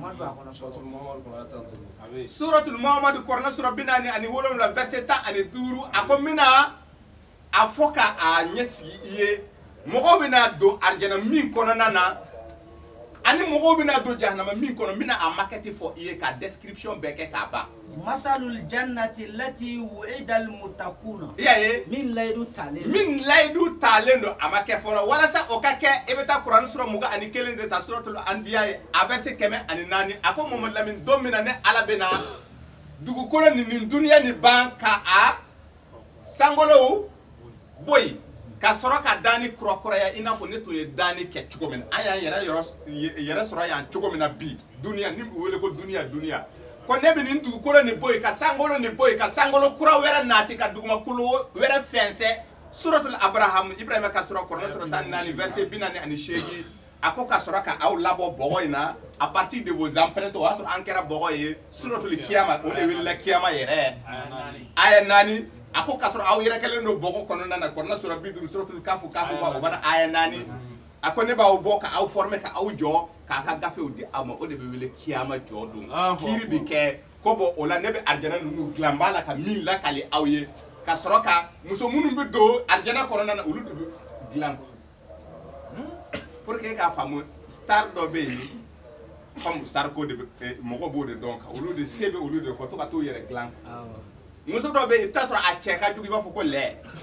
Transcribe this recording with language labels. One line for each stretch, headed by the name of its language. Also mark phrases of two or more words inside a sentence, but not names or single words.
Bambara: suratul Muhammadu Kuranɛ sura 47 verset 15 a ko n bɛna a fɔ ka a ɲɛsigi i ye mɔgɔw bɛna don arijɛnɛ min kɔnɔna na ani mɔgɔw bɛna don jahanama min kɔnɔ n bɛna a makɛti fɔ i ye ka description bɛɛ kɛ k'a ban
Arabic: مثل الجنة التي وعد المتقون
Bambara: i y'a ye min layidu talen don a ma kɛ fɔlɔ walasa o ka kɛ i bɛ taa Kurani sura 21 de ta suratul Anbiya ye a verset 104 a ko Mamadu Lamini don min na ne Ala bɛna dugukolo nin duniya nin ban ka a sankolow bɔ yen ka sɔrɔ ka dani kurakuraya i n'a fɔ ne tun ye dani kɛ cogo min na an y'an yɛrɛ sɔrɔ yan cogo min na bi duniya ni u wele ko duniya ko ne bɛ nin dugukolo nin bɔ yen ka sankolo nin bɔ yen ka sankolo kura wɛrɛ nati ka dugumakolo wɛrɛ fɛnsɛ suratul Ibrahima ka sɔrɔ Kuranɛ sura 14 verset 48 a ko ka sɔrɔ ka aw labɔ bɔgɔ in na
French: à partir de vos empreintes
Bambara: o y'a sɔrɔ an kɛra bɔgɔ ye suratul Kiyama o de welela Kiyama yɛrɛ aya 4 a ko ka sɔrɔ aw yɛrɛ kɛlen don bɔgɔ kɔnɔna na Kuranɛ sura 50 suratul Kafu o bana aya 4 a ko ne b'aw bɔ ka aw former ka aw jɔ k'a ka gafew di aw ma o de bɛ wele Kiyama jɔ don kiiri bi kɛ ko bɔ o la ne bɛ arijɛnɛ ninnu dilan b'a la ka min lakali aw ye ka sɔrɔ ka muso minnu bɛ don arijɛnɛ kɔnɔna na olu de bɛ dilan
French: pour que
Bambara: k'a faamu star dɔ bɛ yen comme Sarko de mɔgɔ b'o de dɔn kan olu de se bɛ olu de kɔ to ka t'o yɛrɛ dilan muso dɔ bɛ yen i bɛ taa sɔrɔ a cɛ ka jugu i b'a fɔ ko lɛ